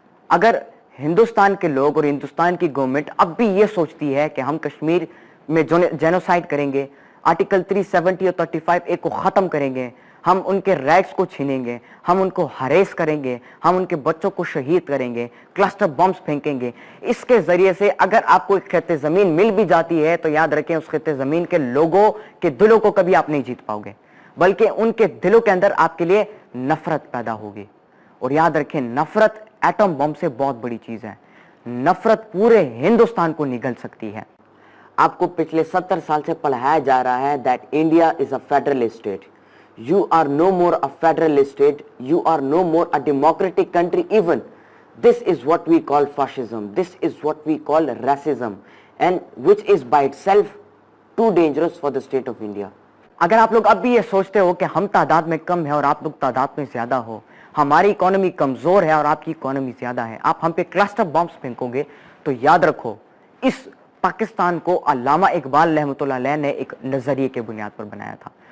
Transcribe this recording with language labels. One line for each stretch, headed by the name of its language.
Hindi: अगर हिंदुस्तान के लोग और हिंदुस्तान की गवर्नमेंट अब भी ये सोचती है कि हम कश्मीर में जेनोसाइड करेंगे, आर्टिकल 370 और 35A को खत्म करेंगे, हम उनके राइट्स को छीनेंगे, हम उनको हरेस करेंगे, हम उनके बच्चों को शहीद करेंगे, क्लस्टर बम्स फेंकेंगे, इसके जरिए से अगर आपको एक खेते जमीन मिल भी जाती है तो याद रखें, उस खेते जमीन के लोगों के दिलों को कभी आप नहीं जीत पाओगे, बल्कि उनके दिलों के अंदर आपके लिए नफरत पैदा होगी। और याद रखें, नफरत एटम बम से बहुत बड़ी चीज है। नफरत पूरे हिंदुस्तान को निगल सकती है। आपको पिछले 70 साल से पढ़ाया जा रहा है
English: That India is a federal state. You are no more a federal state, you are no more a democratic country even. This is what we call fascism, this is what we call racism, and which is by itself too dangerous for the state of India.
Hindi: अगर आप लोग अब भी ये सोचते हो कि हम तादाद में कम है और आप लोग तादाद में ज्यादा हो, हमारी इकोनॉमी कमजोर है और आपकी इकोनॉमी ज्यादा है, आप हम पे क्लस्टर बॉम्ब्स फेंकोगे, तो याद रखो, इस पाकिस्तान को अल्लामा इकबाल रहमतुल्लाह अलैह ने एक नजरिए के बुनियाद पर बनाया था।